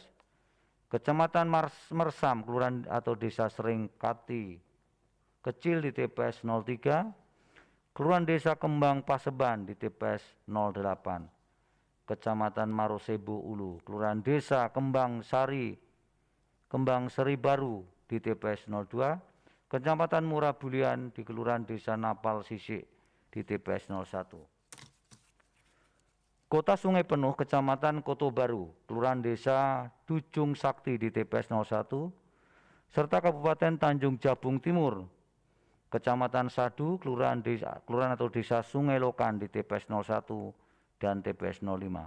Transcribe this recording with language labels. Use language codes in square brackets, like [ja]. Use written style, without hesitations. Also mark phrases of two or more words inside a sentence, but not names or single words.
[id] Kecamatan Mersam, Kelurahan atau Desa Seringkati Kecil di TPS 03, Kelurahan Desa Kembang Paseban di TPS 08. Kecamatan Marosebo Ulu, Kelurahan Desa Kembang Seri Baru di TPS 02, Kecamatan Murah Bulian di Kelurahan Desa Napal Sisik di TPS 01. Kota Sungai Penuh, Kecamatan Koto Baru, Kelurahan Desa Dujung Sakti di TPS 01, serta Kabupaten Tanjung Jabung Timur, Kecamatan Sadu, Kelurahan atau Desa Sungai Lokan di TPS 01 dan TPS 05.